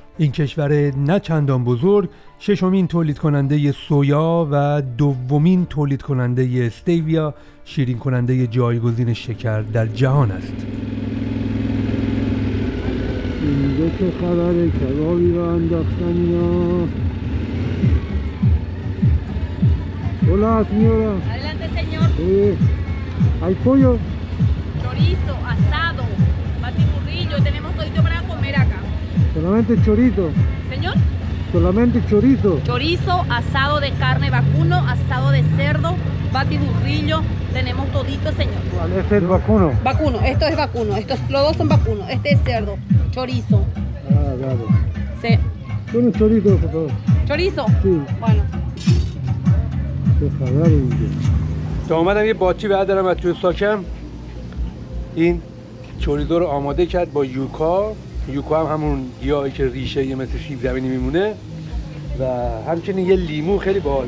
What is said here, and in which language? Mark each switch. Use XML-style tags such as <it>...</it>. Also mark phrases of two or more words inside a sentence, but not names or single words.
<fa>این کشور نه چندان بزرگ، ششمین تولید کننده سویا و دومین تولید کننده استیویا، شیرین کننده جایگزین شکر در جهان است. اینجا چه خبره؟ کبابی رو انداختن اینا.</fa> <es>Hola, señora. Adelante, señor. ¿Hay pollo? Chorizo, asado, batiburrillo, tenemos todito para comer acá. Solamente chorizo. ¿Señor? Solamente chorizo. Chorizo, asado de carne vacuno, asado de cerdo, batiburrillo, tenemos todito, señor. ¿Cuál es el vacuno? Vacuno, esto es vacuno, los dos son vacuno, este es cerdo, chorizo. Ah, claro. Sí. Un chorizo, por favor. ¿Chorizo? Sí. Bueno.</es> <fa>چه خبره اینجا؟ تا اومدم یه باچی بردارم از توی ساکم. این چوریزو رو آماده کرد با یوکا هم همون گیاهی که ریشه یه مثل سیب زمینی میمونه و همچنین یه لیمو خیلی باحاله.</fa>